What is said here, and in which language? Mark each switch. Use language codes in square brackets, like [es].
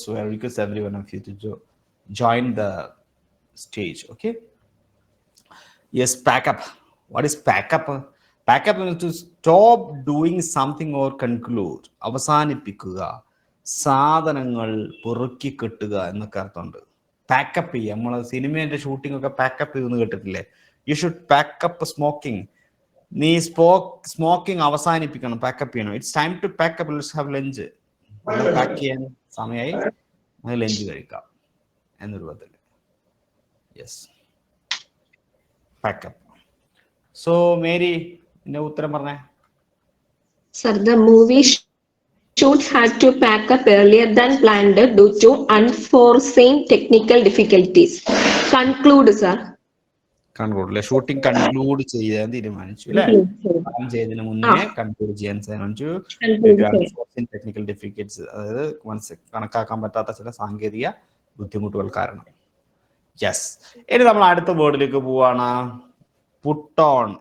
[en] So I request every one of you to join the stage, okay? Yes, pack up. What is pack up? Pack up means to stop doing something or conclude. [ml] അവസാനിപ്പിക്കുക, സാധനങ്ങൾ പൊറുക്കി കെട്ടുക എന്നൊക്കെ അർത്ഥമുണ്ട്. Pack up ചെയ്യുക. നമ്മൾ സിനിമയുടെ shooting ഒക്കെ pack up ചെയ്യുമെന്ന് കേട്ടിട്ടില്ലേ? [en] You should pack up smoking. [ml] നീ സ്മോക്കിംഗ് അവസാനിപ്പിക്കണം, പാക്കപ്പ് ചെയ്യണം. [en] It's time to pack up, let's have lunch. [ml] Pack ചെയ്യാൻ സമയമായി, അത് ലഞ്ച് കഴിക്കാം എന്ന രൂപത്തിൽ. Yes, pack up. സോ മേരി, എന്റെ ഉത്തരം പറഞ്ഞേ. [en] Sir, the movie shoot had to pack up earlier than planned due to unforeseen technical difficulties. Conclude, sir. Conclude. [ml] Shooting conclude ചെയ്യാൻ തീരുമാനിച്ചു അല്ലേ? ചെയ്തതിന് മുന്നേ കൺക്ലൂഡ് ചെയ്യാൻ തീരുമാനിച്ചു. ടെക്നിക്കൽ ഡിഫിക്കൽറ്റ്സ്, അതായത് കണക്കാക്കാൻ പറ്റാത്ത ചില സാങ്കേതിക ബുദ്ധിമുട്ടുകൾ കാരണം. യെസ്, ഇനി നമ്മൾ അടുത്ത വേർഡിലേക്ക് പോവാണ്. പുട്ടോൺ.